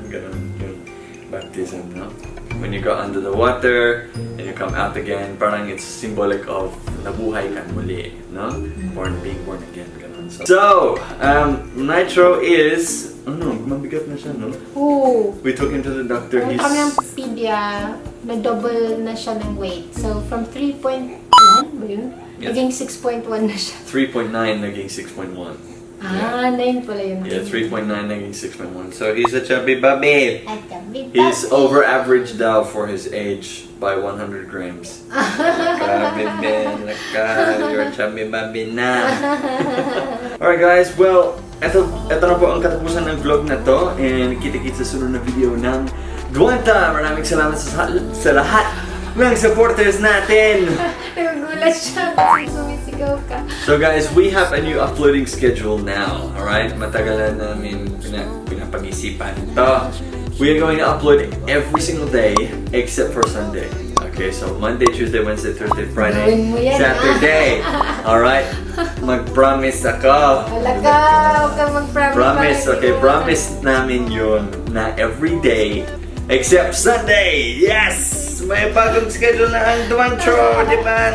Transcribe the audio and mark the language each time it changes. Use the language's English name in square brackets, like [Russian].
[Filipino] Ganun yung baptism, no? [English] When you go under the water, and you come out again, parang it's symbolic of [Filipino] nabuhay ka muli, no? [English] Being born again, ganun. So, Nitro is, [Filipino] mabigat na siya, no? Oo. [English] We took him to the doctor, [Filipino] Kung [English] he's... [Filipino] kami ng pedia, na-double na siya ng weight. [English] So, from 3.1 [Filipino] ba yun? [English] Yes. [Filipino] Naging 6.1 na siya. 3.9 naging 6.1. Ah, 9 pala yun. [English] Yeah, 3.9 naging 6.1. So, he's a chubby baby. [Filipino] At kami, [English] He's over average daw for his age by 100 grams. [Filipino] Grabe, [English] Ben. You're a chubby baby na. Alright guys, well, [Filipino] eto na po ang katapusan ng vlog na to. And kita-kita sa sunod na video ng Duwanta. Maraming salamat sa lahat ng supporters natin. Nagugulat siya kasi sumisigaw ka. [English] So guys, we have a new uploading schedule now. Alright? [Filipino] Matagal na namin pinapag-isipan. [English] So, we are going to upload every single day except for Sunday. Okay, so Monday, Tuesday, Wednesday, Thursday, Friday, [Filipino] Gawin mo yan, [English] Saturday. Alright? [Filipino] Mag-promise ako. Wala ka, huwag ka mag-promise. [English] Promise, [Filipino] para [English] okay, [Filipino] hindi mo- promise namin yun na [English] every day except Sunday. Yes! [Filipino] May bagong schedule na ang Nitro, di ba?